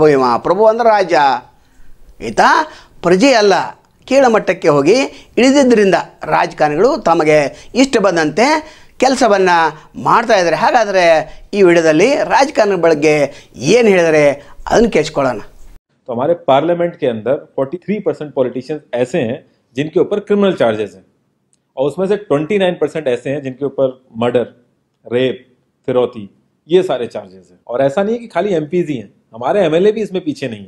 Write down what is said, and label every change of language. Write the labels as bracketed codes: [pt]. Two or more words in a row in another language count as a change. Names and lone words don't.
[kn] ಪ್ರಭು ಅಂದರೆ ರಾಜ. ಈತ ಪ್ರಜೆ ಅಲ್ಲ, ಕೀಳಮಟ್ಟಕ್ಕೆ ಹೋಗಿ ಇಳಿದಿದ್ದರಿಂದ ರಾಜಕಾರಣಿಗಳು ತಮಗೆ ಇಷ್ಟ ಬಂದಂತೆ ಕೆಲಸವನ್ನು ಮಾಡ್ತಾ ಇದ್ದಾರೆ. ಹಾಗಾದರೆ ಈ ವಿಡಿಯೋದಲ್ಲಿ ರಾಜಕಾರಣ ಬಗ್ಗೆ ಏನು ಹೇಳಿದರೆ ಅದನ್ನು ಕೇಳಿಸ್ಕೊಳ್ಳೋಣ. [hi] तो हमारे पार्लियामेंट के अंदर 43% पॉलिटिशियंस ऐसे हैं जिनके ऊपर [en] criminal charges [hi] हैं, और उसमें से 29% ऐसे हैं जिनके ऊपर मर्डर, रेप, फिरौती, ये सारे चार्जेस हैं. और ऐसा नहीं है कि खाली MPs ही हैं, हमारे MLA भी इसमें पीछे नहीं है.